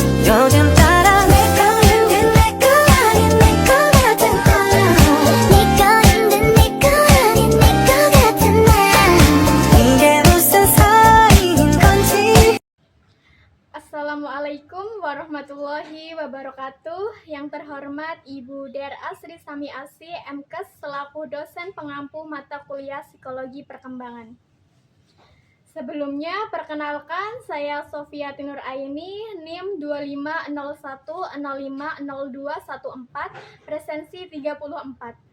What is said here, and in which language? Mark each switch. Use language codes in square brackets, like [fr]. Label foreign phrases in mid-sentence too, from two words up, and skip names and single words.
[ko] 조금 따라 내 거인데 내 거 아닌 내 거 같은 거야 네 거인데 내 거 아닌 내 거 같은 나 이게 무슨 사이인 건지 [ar] السلام عليكم ورحمة الله وبركاته. [id] Yang terhormat Ibu Der Asri Sami Asi, MKes, selaku dosen pengampu mata kuliah Psikologi Perkembangan. Sebelumnya, perkenalkan saya Sofiati Nur Aini, NIM 2501050214, presensi 34.